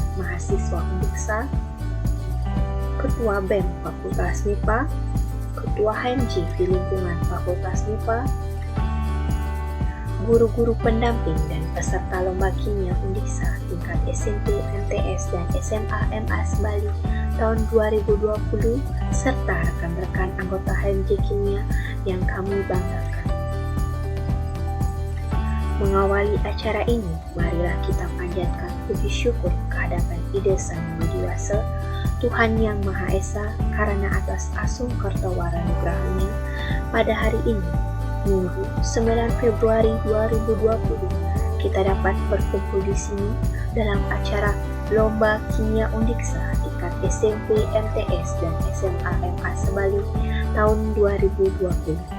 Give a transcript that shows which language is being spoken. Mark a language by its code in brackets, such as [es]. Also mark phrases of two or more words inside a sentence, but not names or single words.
[id] Mahasiswa Undiksa, Ketua BEM Fakultas MIPA, Ketua HMJ di lingkungan Fakultas MIPA, guru-guru pendamping dan peserta lomba kimia Undiksa tingkat SMP, MTS, dan SMA MAS Bali tahun 2020 serta rekan-rekan anggota HMJ Kimia yang kami banggakan. Mengawali acara ini, marilah kita panjatkan puji syukur kehadapan Ida Sang Widiwasa, Tuhan Yang Maha Esa, karena atas [ban] asung kertawara nugrahnya [id] pada hari ini, Minggu 9 Februari 2020, kita dapat berkumpul di sini dalam acara Lomba Kimia Undiksa tingkat SMP, MTS, dan SMA MA Sebali tahun 2020.